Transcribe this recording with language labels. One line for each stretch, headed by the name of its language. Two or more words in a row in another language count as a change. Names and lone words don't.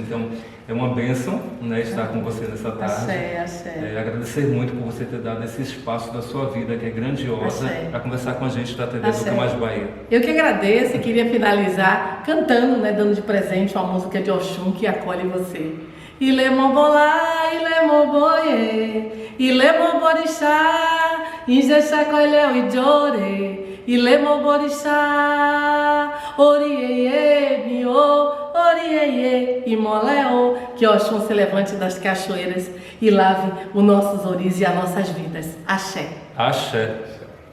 Portuguese: Então, é uma bênção, né, estar com você nessa tarde. Agradecer muito por você ter dado esse espaço da sua vida, que é grandiosa, para conversar com a gente da TV do Mais Bahia. Eu que agradeço e queria finalizar cantando, né, dando de presente uma música de Oxum que acolhe você.
Yoruba: Ile mobolá, ile moboye, ile moborixá, injexa coilheu e jore. Ile moborixá, orieye, miô, orieye, imoleo.
Portuguese: Que Oxum se levante das cachoeiras e lave os nossos ouris e as nossas vidas. Axé. Axé.